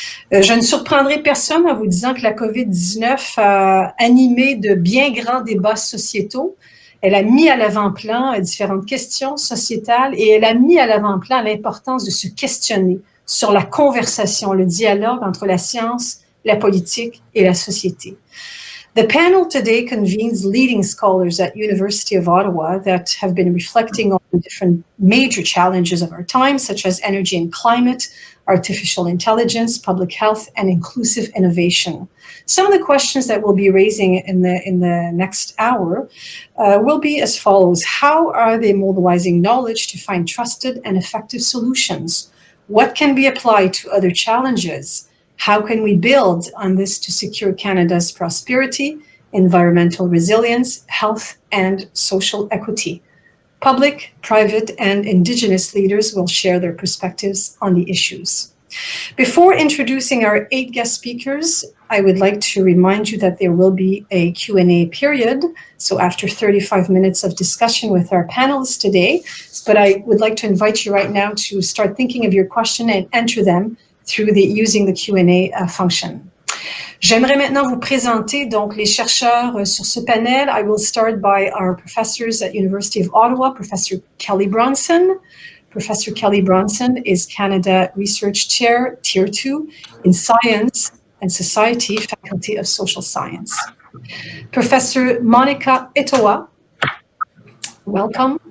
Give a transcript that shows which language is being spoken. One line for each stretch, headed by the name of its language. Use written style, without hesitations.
French: Je ne surprendrai personne en vous disant que la COVID-19 a animé de bien grands débats sociétaux. Elle a mis à l'avant-plan différentes questions sociétales et elle a mis à l'avant-plan l'importance de se questionner sur la conversation, le dialogue entre la science, la politique et la société.
English: The panel today convenes leading scholars at University of Ottawa that have been reflecting on the different major challenges of our time, such as energy and climate, artificial intelligence, public health, and inclusive innovation. Some of the questions that we'll be raising in the next hour will be as follows. How are they mobilizing knowledge to find trusted and effective solutions? What can be applied to other challenges? How can we build on this to secure Canada's prosperity, environmental resilience, health, and social equity? Public, private, and Indigenous leaders will share their perspectives on the issues. Before introducing our 8 guest speakers, I would like to remind you that there will be a Q&A period. So after 35 minutes of discussion with our panelists today, but I would like to invite you right now to start thinking of your question and enter them through using the Q&A function.
French: J'aimerais maintenant vous présenter donc les chercheurs sur ce panel.
English: I will start by our professors at University of Ottawa, Professor Kelly Bronson. Professor Kelly Bronson is Canada Research Chair, Tier 2, in Science and Society, Faculty of Social Science. Professor Monica Etowa, welcome.